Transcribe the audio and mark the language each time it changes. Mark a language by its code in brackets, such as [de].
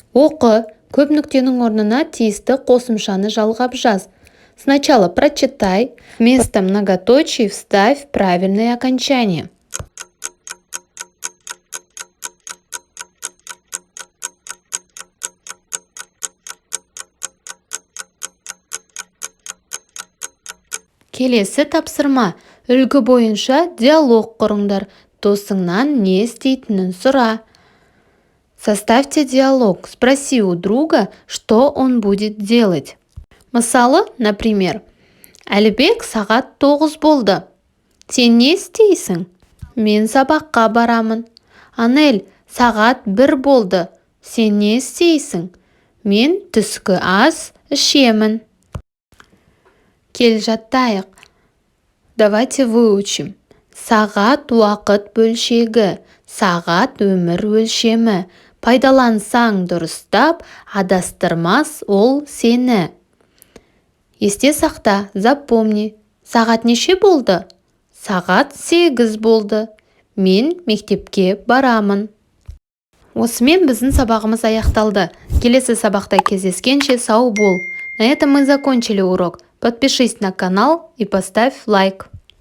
[kk] Оқы, көп нүктенің орнына тиісті қосымшаны жалғап жаз. [ru] Сначала прочитай, вместо многоточий вставь правильные окончания. [kk] Келесі тапсырма. Үлгі бойынша диалог құрыңдар. Досыңнан не істейтінін сұра. [ru] Составьте диалог. Спроси у друга, что он будет делать. [kk] Мысалы, [ru] например, [kk] Әлібек сағат 9 болды. Сен не істейсің? Мен сабаққа барамын. Анель, сағат 1 болды. Сен не істейсің? Мен түскі ас ішемін. Кел жаттайық. [ru] Давайте выучим. [kk] Сағат уақыт бөлшегі, сағат өмір өлшемі, Пайдалансаң дұрыстап, адастырмас ол сені. Есте сақта, [ru] запомни. [kk] Сағат неше болды? Сағат 8 болды. Мен мектепке барамын. Осымен біздің сабағымыз аяқталды. Келесі сабақта кездескенше сау бол. [ru] На этом мы закончили урок. Подпишись на канал и поставь лайк.